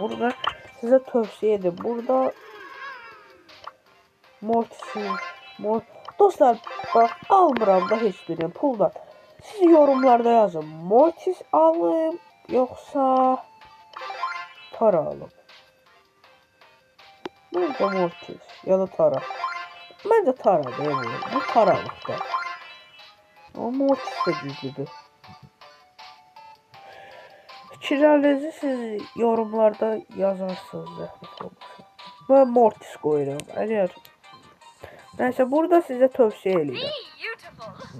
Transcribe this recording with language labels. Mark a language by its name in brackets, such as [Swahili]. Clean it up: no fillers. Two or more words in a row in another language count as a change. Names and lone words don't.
[Turkish] Burada size tavsiye ederim. Burada Mortis'in dostlar bak almıram da hiçbirini puldan. Siz yorumlarda yazın. Mortis alayım yoksa Tara alayım. Burada Mortis ya da Tara. [Azerbaijani] Məncə Taradır bu. Bu Taralıqdır. Amma Mortis də güclüdür. Fikirlərinizi siz yorumlarda yazarsınız zəhmət olmasa. Mən Mortis qoyuram. Əgər nəysə burada sizə tövsiyə edirəm.